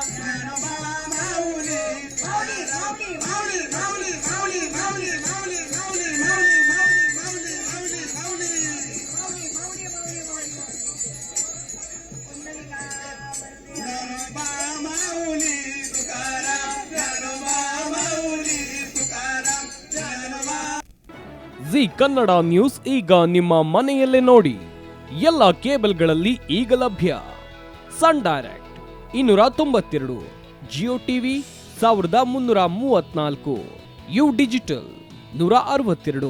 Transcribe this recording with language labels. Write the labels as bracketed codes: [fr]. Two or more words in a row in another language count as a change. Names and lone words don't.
[mr] ज्ञानोबा माऊली माऊली माऊली माऊली माऊली माऊली माऊली माऊली माऊली माऊली माऊली माऊली माऊली ज्ञानोबा माऊली तुकाराम. ज्ञानोबा माऊली तुकाराम. ज्ञानोबा [kn] ಜಿ ಕನ್ನಡ ನ್ಯೂಸ್ ಈಗ ನಿಮ್ಮ ಮನೆಯಲ್ಲೇ ನೋಡಿ. ಎಲ್ಲ ಕೇಬಲ್ಗಳಲ್ಲಿ ಈಗ ಲಭ್ಯ. ಸನ್ ಡೈರೆಕ್ಟ್ 292, ಜಿಯೋ ಟಿವಿ 1334, ಯು ಡಿಜಿಟಲ್ 162,